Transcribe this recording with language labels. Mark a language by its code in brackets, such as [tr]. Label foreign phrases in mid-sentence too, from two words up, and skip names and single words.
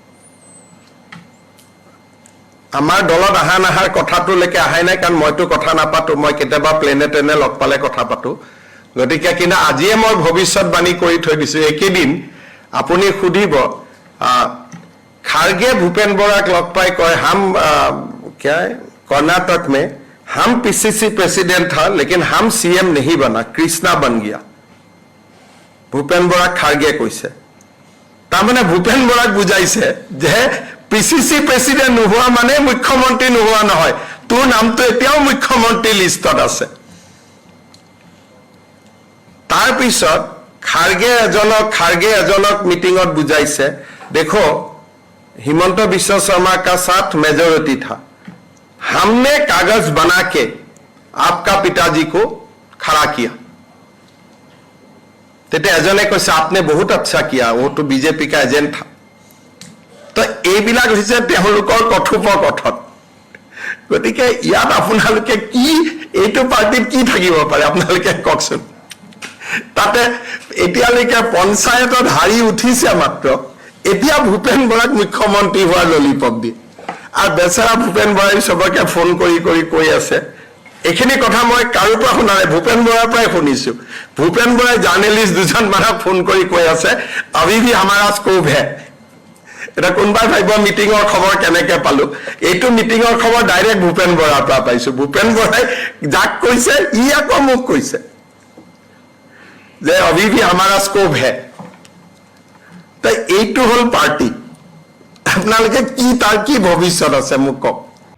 [as] আমাৰ দলত আহা নাহাৰ কথাটোলৈকে আহাই নাই কাৰণ মইতো কথা নাপাতো মই কেতিয়াবা প্লেনে টেনে লগ পালে কথা পাতো গতিকে কিন্তু আজিয়ে মই ভৱিষ্যতবাণী কৰি থৈ দিছো একেদিন আপুনি সুধিব খাৰগে ভূপেন বৰাক লগ পাই কয় হাম [hi] क्या है कर्नाटक में हम पीसीसी प्रेसिडेंट था लेकिन हम सीएम नहीं बना कृष्णा बन गया [as] भूपेन बरा खारगे কৈছে তাৰমানে ভূপেন বৰাক বুজাইছে যে পিসিসি প্ৰেসিডেন্ট নোহোৱা মানে মুখ্যমন্ত্ৰী নোহোৱা নহয় তোৰ নামটো এতিয়াও মুখ্যমন্ত্ৰী লিষ্টত আছে তাৰ পিছত খাৰগে এজনক মিটিংত বুজাইছে দেখো [hi] हिमंत बिश्व शर्मा का साथ मेजोरिटी था हमने कागज बना के आपका पिताजी को खड़ा किया [as] তেতে এজনে কৈছে [hi] आपने बहुत अच्छा किया वो तो बीजेपी का एजेंट था [as] तो এইবিলাক হৈছে তেওঁলোকৰ কথোপকথন গতিকে ইয়াত আপোনালোকে কি এইটো পাৰ্টিত কি থাকিব পাৰে আপোনালোকে কওকচোন তাতে এতিয়ালৈকে পঞ্চায়তত হাৰি উঠিছে মাত্ৰ এতিয়া ভূপেন বৰাক মুখ্যমন্ত্ৰী হোৱাৰ ললিপপ দি আৰু বেচাৰা ভূপেন বৰাই সবকে ফোন কৰি কৈ আছে এখিনি কথা মই কাৰো পৰা শুনা নাই ভূপেন বৰাৰ পৰাই শুনিছো ভূপেন বৰাই জাৰ্নেলিষ্ট দুজন মানক ফোন কৰি কৈ আছে [hi] अभी भी हमारा स्कोप है [as] এটা কোনবাই ভাইব মিটিংৰ খবৰ কেনেকে পালো এইটো মিটিংৰ খবৰ ডাইৰেক্ট ভূপেন বৰাৰ পৰা পাইছো ভূপেন বৰাই যাক কৈছে ই আকৌ মোক কৈছে যে [hi] अभी भी हमारा स्कोप है [as] তাই এইটো হল পাৰ্টি আপোনালোকে কি তাৰ কি ভৱিষ্যত আছে মোক কওক